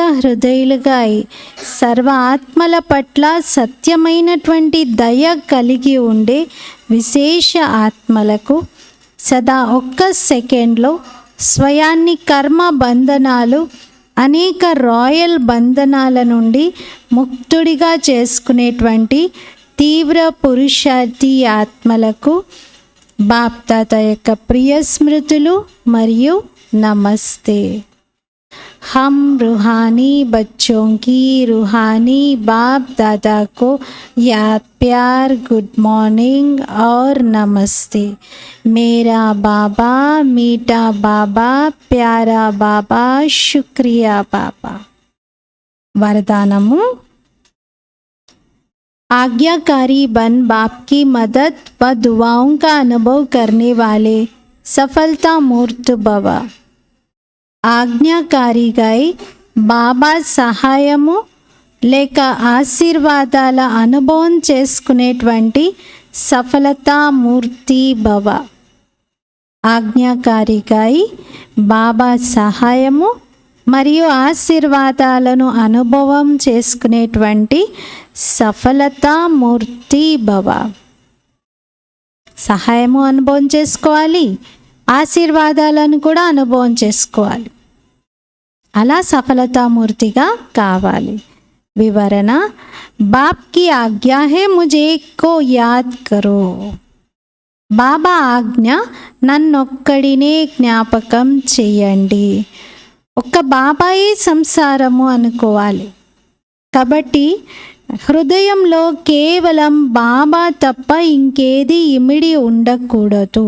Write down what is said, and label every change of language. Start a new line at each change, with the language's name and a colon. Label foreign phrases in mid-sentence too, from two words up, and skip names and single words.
Telugu: హృదయులుగా సర్వ ఆత్మల పట్ల సత్యమైనటువంటి దయ కలిగి ఉండే విశేష ఆత్మలకు, సదా 1 సెకండ్లో స్వయాన్ని కర్మ బంధనాలు, అనేక రాయల్ బంధనాల నుండి ముక్తుడిగా చేసుకునేటువంటి తీవ్ర పురుషార్థి ఆత్మలకు బాప్ దాదా యొక్క ప్రియ స్మృతులు మరియు నమస్తే.
Hindi: हम रूहानी बच्चों की रूहानी बाप दादा को याद, प्यार,
English: good morning
Hindi: और नमस्ते. मेरा बाबा, मीठा बाबा, प्यारा बाबा, शुक्रिया बाबा. वरदानमु, आज्ञाकारी बन बाप की मदद व दुआओं का अनुभव करने वाले सफलता मूर्त भव.
Telugu: ఆజ్ఞాకారిగా బాబా సహాయము లేక ఆశీర్వాదాల అనుభవం చేసుకునేటువంటి సఫలతామూర్తి భవ. ఆజ్ఞాకారిగా బాబా సహాయము మరియు ఆశీర్వాదాలను అనుభవం చేసుకునేటువంటి సఫలతామూర్తి భవ. సహాయము అనుభవం చేసుకోవాలి, ఆశీర్వాదాలను కూడా అనుభవం చేసుకోవాలి. అలా సఫలతామూర్తిగా కావాలి. వివరణ,
Hindi: बाप की आज्ञा है मुझे को याद करो.
Telugu: బాబా ఆజ్ఞ, నన్నొక్కడినే జ్ఞాపకం చెయ్యండి. ఒక్క బాబాయే సంసారము అనుకోవాలి. కాబట్టి హృదయంలో కేవలం బాబా తప్ప ఇంకేది ఇమిడి ఉండకూడదు.